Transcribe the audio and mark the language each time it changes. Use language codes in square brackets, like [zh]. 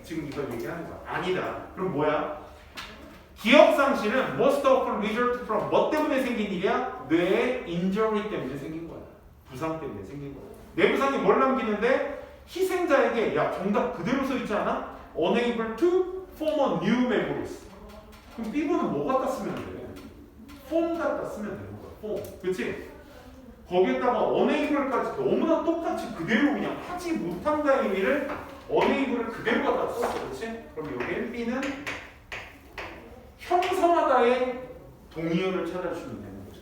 [ko] 지금 이걸 얘기하는 거야. 아니다. 그럼 뭐야? 기억상실은 most often result from 뭐 때문에 생긴 일이야? 뇌의 injury 때문에 생긴 거야. 부상 때문에 생긴 거야. 뇌부상이 뭘 남기는데 희생자에게 야 정답 그대로 써 있지 않아? [en] Unable to form a new memories. [ko] 그럼 B번은 뭐 갖다 쓰면 돼? form 갖다 쓰면 되는 거야. form. 그치? 거기에다가 unable까지 너무나 똑같이 그대로 그냥 하지 못한다는 의미를 unable을 그대로 갖다 썼어. 그치? 그럼 여기에 B는 형성하다의 동의어를 찾아주면 되는 거죠.